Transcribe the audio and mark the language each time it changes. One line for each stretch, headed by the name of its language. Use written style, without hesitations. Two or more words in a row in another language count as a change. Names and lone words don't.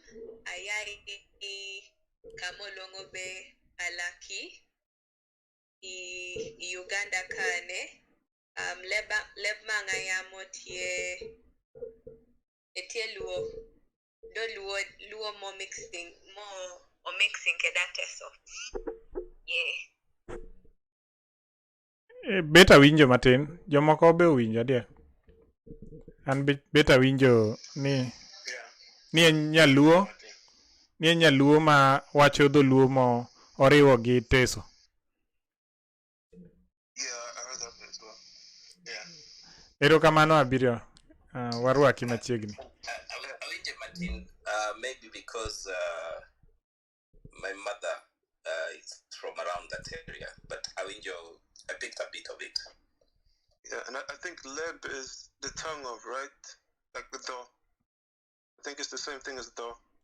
Luo (Kenya and Tanzania): Ayai kamolongo be alaki. I Uganda kane. Leb manga yamo tie luo. Do luo
English: more mixing
Luo (Kenya and Tanzania): kedate so. Yeah. Beta winjo matin. Jomoko be winjo dia. An beta winjo ni en nyaluo. Ni en nyaluo ma wacho dholuo mo oriwo gi teso.
English: Yeah, I heard that as well. Yeah.
Luo (Kenya and Tanzania): Erokamano Abirio. Warwaki machiegni. Awinjo matin,
English: maybe because my mother is from around that area, but I picked a bit of it. Yeah, and I think leb is the tongue of, right? Like the do. I think it's the same thing as do.